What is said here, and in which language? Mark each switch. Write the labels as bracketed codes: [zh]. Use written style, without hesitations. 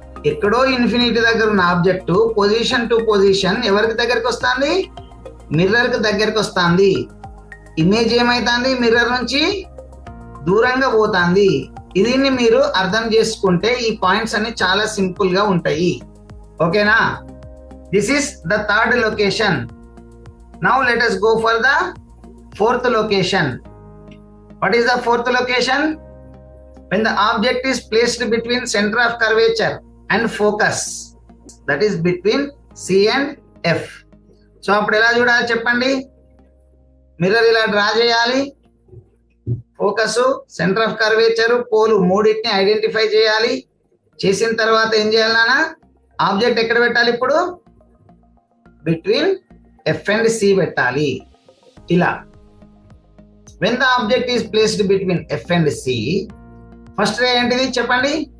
[te] ఎక్కడో ఇన్ఫినిటీ దగ్గర ఉన్న ఆబ్జెక్ట్ పొజిషన్ టు పొజిషన్ ఎవరికి దగ్గరికి వస్తుంది? మిర్రర్ కి దగ్గరికి వస్తుంది. ఇమేజ్ ఏమైతుంది? మిర్రర్ నుంచి దూరంగా పోతుంది. దీన్ని మీరు అర్థం చేసుకుంటే ఈ పాయింట్స్ అన్ని చాలా సింపుల్ గా ఉంటాయి. ఓకేనా? [en] This is the third location. Now let us go for the fourth location. What is the fourth location? When the object is placed between center of curvature and focus, that is between C and F. [te] So అప్పుడు ఎలా చూడాలి చెప్పండి? Mirror ఇలా draw చేయాలి. Focus, centre of curvature, pole మూడింటిని identify చేయాలి. చేసిన తర్వాత ఏం చేయాలి నాన్న? ఆబ్జెక్ట్ ఎక్కడ పెట్టాలి? ఇప్పుడు బిట్వీన్ F and C పెట్టాలి. [en] ఇలా when the object is placed between F and C, [te] first రే ఏంటిది చెప్పండి?